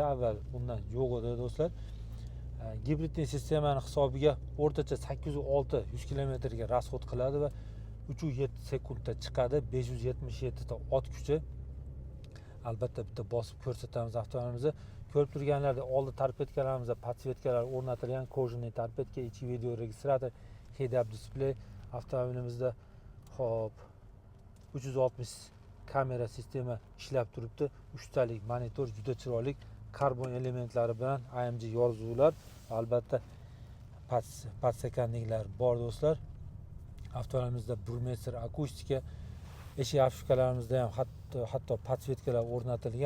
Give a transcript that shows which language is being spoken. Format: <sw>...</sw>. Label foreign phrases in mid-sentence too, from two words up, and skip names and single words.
<uz>Avval bundan yo'q edi do'stlar. Gibridli sistemaning hisobiga o'rtacha 806 100 km ga rasxod qiladi va 3.7 sekundda chiqadi. 577 ta ot kuchi. Albatta bitta bosib ko'rsatamiz avtomobilimizni. Ko'rib turganlarda oldi torpedkalarimizda podsvetkalar o'rnatilgan, kojniy torpedka, ichki video registrator,</uz> <en>head-up display.</en> <uz>Avtomobilimizda xo'p 360 kamera sistema ishlab turibdi. 3 talik monitor, juda chiroyli karbon elementlari bilan AMG yozuvlar, albatta podstakanliklar bor do'stlar. Avtomobilimizda burmestr akustika, eshik afishkalarimizda ham hatto podsvetkalar o'rnatilgan.</uz>